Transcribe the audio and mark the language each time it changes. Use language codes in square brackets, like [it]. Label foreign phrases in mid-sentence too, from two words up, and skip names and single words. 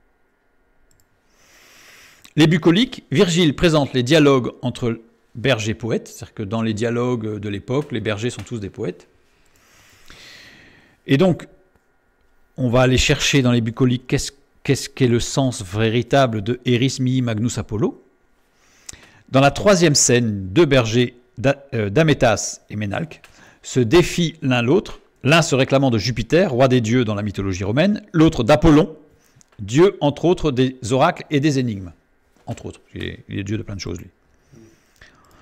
[fr] Les Bucoliques, Virgile présente les dialogues entre bergers et poètes, c'est-à-dire que dans les dialogues de l'époque, les bergers sont tous des poètes. Et donc, on va aller chercher dans les Bucoliques qu'est-ce qu'est le sens véritable de [la] eris mihi magnus Apollo. [fr] Dans la troisième scène, deux bergers, Damétas et Ménalque, se défient l'un l'autre, l'un se réclamant de Jupiter, roi des dieux dans la mythologie romaine, l'autre d'Apollon, dieu entre autres des oracles et des énigmes. Entre autres, il est dieu de plein de choses lui.